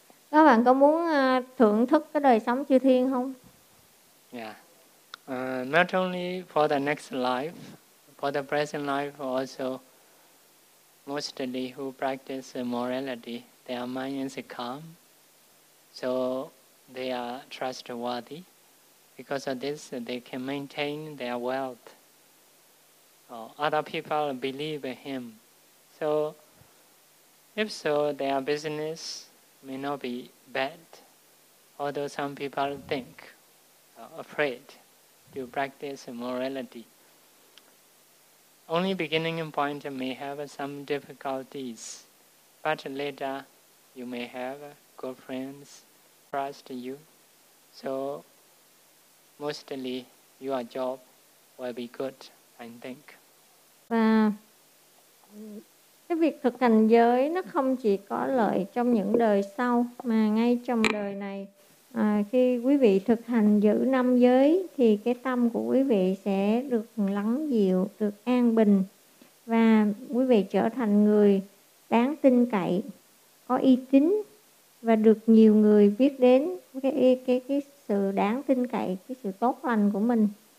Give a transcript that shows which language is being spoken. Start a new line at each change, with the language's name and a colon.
Vietnamese: Các bạn có muốn thưởng thức cái đời sống chư thiên không?
English: Yeah. Not only for the next life, for the present life also, mostly who practice morality, their mind is calm, so they are trustworthy. Because of this, they can maintain their wealth. Other people believe in him. So, if so, their business may not be bad. Although some people think, afraid to practice morality. Only beginning point may have some difficulties. But later, you may have good friends trust you. So mostly your job will be good, I think.
Vietnamese: Và cái việc thực hành giới nó không chỉ có lợi trong những đời sau mà ngay trong đời này. À, khi quý vị thực hành giữ năm giới thì cái tâm của quý vị sẽ được lắng dịu, được an bình và quý vị trở thành người đáng tin cậy, có uy tín và được nhiều người biết đến cái sự đáng tin cậy, cái sự tốt lành của mình.